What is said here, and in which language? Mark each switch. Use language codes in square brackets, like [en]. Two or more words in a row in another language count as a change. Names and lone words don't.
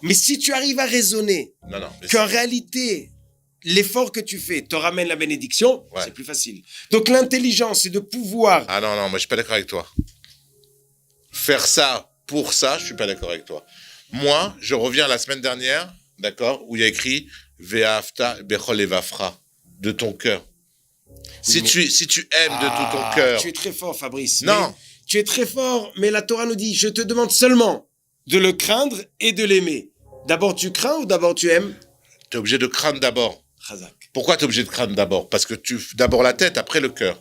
[fr] Mais si tu arrives à raisonner qu'en réalité, l'effort que tu fais te ramène la bénédiction, c'est plus facile. Donc, l'intelligence, c'est de pouvoir... Ah non, moi, je suis pas d'accord avec toi. Faire ça pour ça, je suis pas d'accord avec toi. Moi, je reviens la semaine dernière, d'accord, où il y a écrit [he] ואהבת בכל לבבך, [fr] de ton cœur. Si tu aimes de tout ton cœur. Tu es très fort, Fabrice. Non. Tu es très fort, mais la Torah nous dit, je te demande seulement de le craindre et de l'aimer. D'abord tu crains ou d'abord tu aimes? Tu es obligé de craindre d'abord. Chazak. Pourquoi tu es obligé de craindre d'abord? Parce que d'abord la tête, après le cœur.